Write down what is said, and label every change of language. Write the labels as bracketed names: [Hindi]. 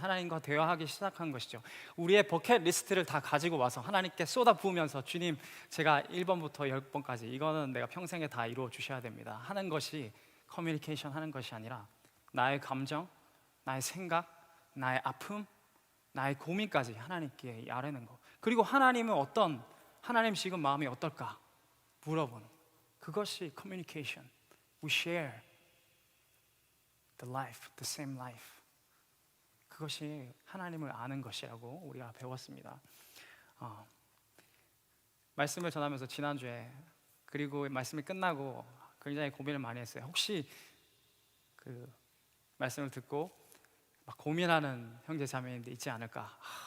[Korean] 하나님과 대화하기 시작한 것이죠. 우리의 버켓 리스트를 다 가지고 와서 하나님께 쏟아 부으면서 주님 제가 1번부터 10번까지 이거는 내가 평생에 다 이루어 주셔야 됩니다 하는 것이 커뮤니케이션 하는 것이 아니라 나의 감정, 나의 생각, 나의 아픔, 나의 고민까지 하나님께 아뢰는 것. 그리고 하나님은 하나님 지금 마음이 어떨까 물어보는 그것이 communication. [English] We share the life, the same life. [Korean] 그것이 하나님을 아는 것이라고 우리가 배웠습니다. 말씀을 전하면서 지난주에 그리고 말씀이 끝나고 굉장히 고민을 많이 했어요. 혹시 그 말씀을 듣고 막 고민하는 형제 자매님들 있지 않을까?